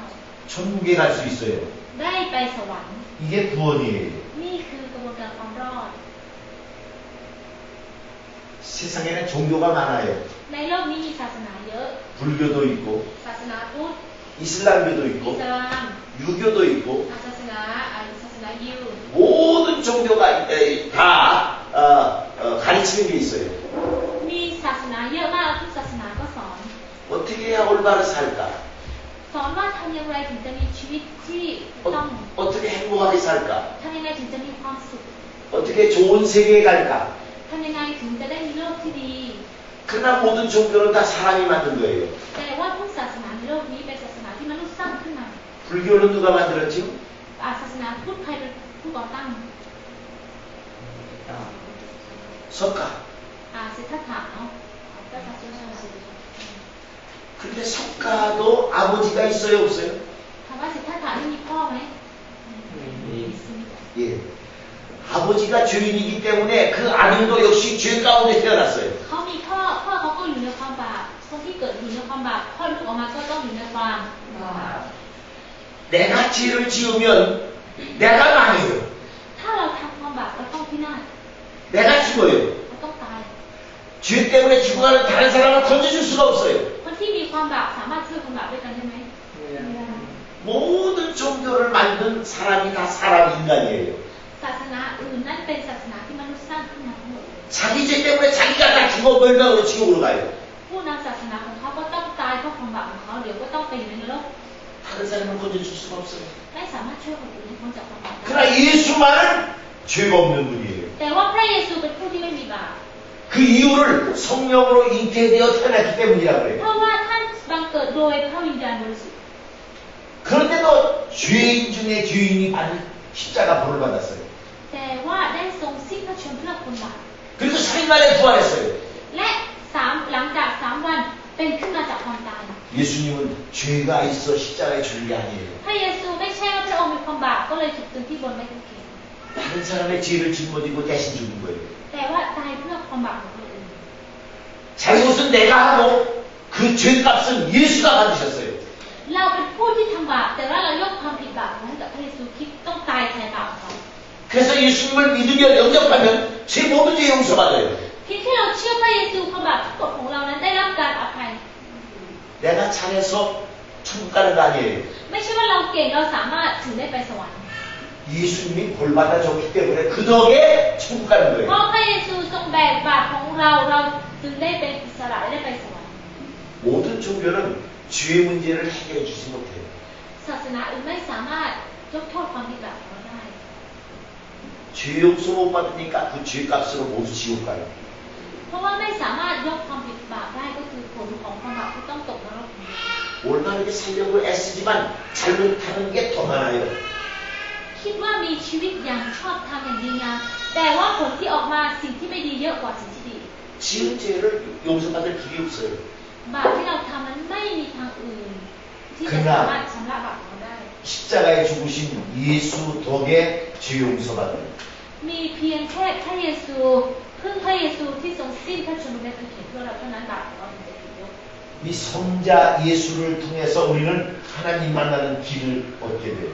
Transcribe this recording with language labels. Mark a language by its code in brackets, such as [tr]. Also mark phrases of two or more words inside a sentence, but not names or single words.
[ko] 천국에 갈 수 있어요. [th] ได้ไปสวรรค์ [ko] 이게 구원이에요. [th] นี่คือกระบวนการความรอด [ko] 세상에는 종교가 많아요. [th] ในโลกนี้มีศาสนาเยอะ [ko] 불교도 있고 [th] ศาสนาพุทธ [ko] 이슬람교도 [th] อิ [ko] 있고 [th] สลาม [ko] 유교도 있고 [th] ศาสนายิว [ko] 모든 종교가 다 가르치는 게 있어요. [th] มีศาสนาเยอะมากทุกศาสนาก็สอน [ko] 어떻게 해야 올바로 살까? [th] สอนว่าทำอย่างไรถึงจะมีชีวิตที่ต้อง [ko] 어떻게 행복하게 살까? [th] ทำยังไงถึงจะมีความสุข [ko] 어떻게 좋은 세계에 갈까? [th] ทำยังไงถึงจะได้มีโลกที่ดี [ko] 그러나 모든 종교는 다 사람이 만든 거예요. [th] แต่ว่าทุกศาสนาในโลกนี้เป็นศาสนาที่มนุษย์สร้างขึ้นมา [ko] 불교는 누가 만들었지? [th] ศาสนาพุทธใครเป็นผู้ก่อตั้ง [ko] 석가. [th] สิทธัตถะเนาะก็จะเชื่อสิ [ko] 근데 석가도 아버지가 있어요, 없어요? [th] ถามว่าสิทธัตถะนี่มีพ่อไหม [ko] 예. 아버지가 죄인이기 때문에 그 아들도 역시 죄 가운데 태어났어요. [th] เขามีพ่อเขาก็อยู่ในความบาปคนที่เกิดอยู่ในความบาปพ่อลูกออกมาก็ต้องอยู่ในความบาป [ko] 내가 죄를 지으면 내가 망해요. [th] ถ้าเราทำความบาปเราต้องพินาศ [ko] 내가 죽어요. [th] เราต้องตาย [ko] 죄 때문에 죽어가는 다른 사람을 건져줄 수가 없어요. [th] คนที่มีความบาปสามารถช่วยคนบาปด้วยกันได้ไหมไม่ได้ [ko] 모든 종교를 만든 사람이 다 사람 인간이에요. [th] ศาสนาอื่นนั่นเป็นศาสนาที่มนุษย์สร้างขึ้นมาทั้งหมด [ko] 자기 죄 때문에 자기가 다 죽어 멸망으로 지옥으로 가요. [th] ผู้นำศาสนาของเขาก็ต้องตายเพราะความบาปของเขาเดี๋ยวก็ต้องไปอยู่ในนรก [ko] 다른 사람을 건져줄 수가 없어요. [th] ไม่สามารถช่วยคนอื่นให้พ้นจากความบาปได้ [ko] 그러나 예수만은 죄가 없는 분이에요. [th] แต่ว่าพระเยซูเป็นผู้ที่ไม่มีบาป [ko] 그 이유를 성령으로 잉태되어 태어났기 때문이라 [th] เพ [ko] 그래요. [th] ราะว่าท่านบังเกิดโดยพระวิญญาณบริสุทธิ์ [ko] 그런데도 죄인 중에 죄인이 받은 십자가 벌을 받았어요. [th] แต่ว่าได้ทรงสิ้นพระชนม์เพื่อคนบาป [ko] 그리고 3일 만에 부활했어요. [th] และหลังจาก3 วันเป็นขึ้นมาจากความตาย [ko] 예수님은 죄가 있어 십자가에 죽은 게 아니에요. [th] พระเยซูไม่ใช่ว่าพระองค์มีความบาปก็เลยถูกตรึงที่บนไม้กางเขน [ko] 다른 사람의 죄를 짊어지고 대신 죽은 거예요. [th] แต่ว่าตายเพื่อความบาปของคนอื่น [ko] 잘못은 내가 하고 그 죄값은 예수가 받으셨어요. [th] เราเป็นผู้ที่ทำบาปแต่ว่าเรายกความผิดบาปนั้นกับพระเยซูคริสต์ต้องตายแทนบาปของเรา [ko] 그래서 예수님을 믿으며 영접하면 제 모든 죄 용서받아요. [th] เพียงแค่เราเชื่อพระเยซูความบาปทั้งหมดของเรานั้นได้รับการอภัย [ko] 내가 잘해서 천국 가는 거 아니에요. [th] ไม่ใช่ว่าเราเก่งเราสามารถถึงได้ไปสวรรค์ [ko] 예수님이 벌 받아줬기 때문에 그 덕에 천국 가는 [th] เพ [ko] 거예요. [th] ราะพระเยซูทรงแบกบาปของเราจึงได้เป็นอิสระและได้ไปสวรรค์ [ko] 모든 종교는 죄 문제를 해결해 주지 못해요. [th] ศาสนาอื่นไม่สามารถยกโทษความผิดบาปของเรา [ko] 죄 용서 못 받으니까 그 죄값으로 모두 지옥 가요. [th] เพราะว่าไม่สามารถยกความผิดบาปได้ก็คือผลของความบาปที่ต้องตกนรก [ko] 올바르게 살려고 애쓰지만 잘못하는 게 더 많아요. [th] คิดว่ามีชีวิตอย่างชอบทำอย่างดีงามแต่ว่าผลที่ออกมาสิ่งที่ไม่ดีเยอะกว่าสิ่งที่ดี [ko] 지은 죄를 용서받을 길이 없어요. [th] บาปที่เราทำนั้นไม่มีทางอื่นที่จะสามารถชำระบาปของเราได้ [ko] 십자가에 죽으신 예수 덕에 죄 용서받아요. [th] มีเพียงแค่พระเยซูพึ่งพระเยซูที่ทรงสิ้นพระชนม์ในกางเขนเพื่อเราเท่านั้นบาปของเราถึงจะถูกยก [ko] 이 성자 예수를 통해서 우리는 하나님 만나는 길을 얻게 돼요.